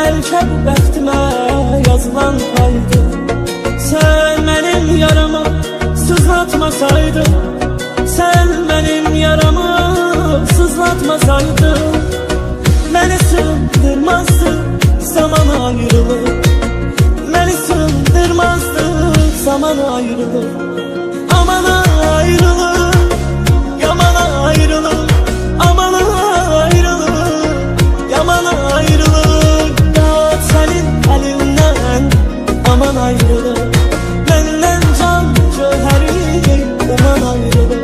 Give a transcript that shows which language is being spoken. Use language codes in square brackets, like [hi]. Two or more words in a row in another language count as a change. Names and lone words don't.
[az] Bəlkə bu bəxtimə yazılan paydı. Sən mənim yaramı sızlatmasaydın, sən mənim yaramı sızlatmasaydın, məni sığdırmazdı zaman ayrılığı, məni sığdırmazdı zaman ayrılığı. Aman ayrılığı, yaman ayrılığı, aman ayrılığı, yaman ayrılığı. [tr] Dağıt senin elinden, aman ayrılığı, benden can cöheri, aman ayrılığı.